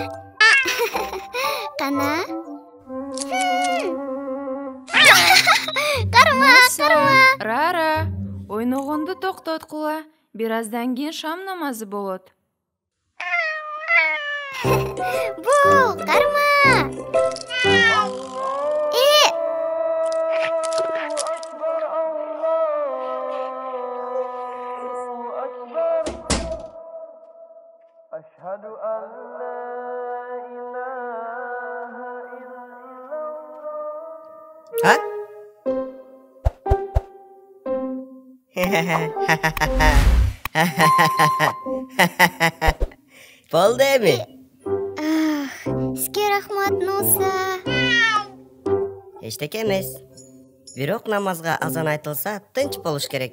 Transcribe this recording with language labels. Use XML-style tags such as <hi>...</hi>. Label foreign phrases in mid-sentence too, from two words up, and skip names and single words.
<ky>Кана? Карма. Рара, ойногонду токтоткула. Бираздан кийин шам намазы болот. Бул, карма.</ky> <ar>أشهد أن لا إله إلا الله. Ha?</ar> <ky>Болду эми? Сизге рахмат, Нуса. Эчтеке эмес. Бирок намазга азан айтылса тынч болуш керек.</ky>